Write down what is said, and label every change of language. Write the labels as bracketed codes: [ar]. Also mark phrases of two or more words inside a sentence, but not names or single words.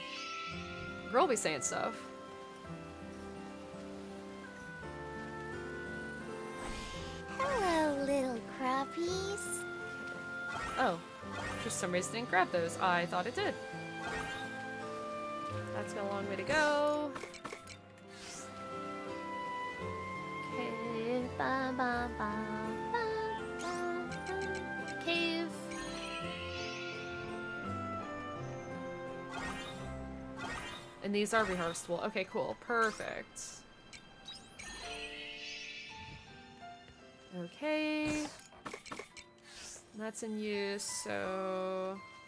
[en] Girl be saying stuff. Hello, little crappies. Oh, for some reason I didn't grab those. I thought it did. That's got a long way to go. Okay, ba ba ba ba ba. Cave. And these are reharvestable. Okay, cool. Perfect. Okay. That's in use, so...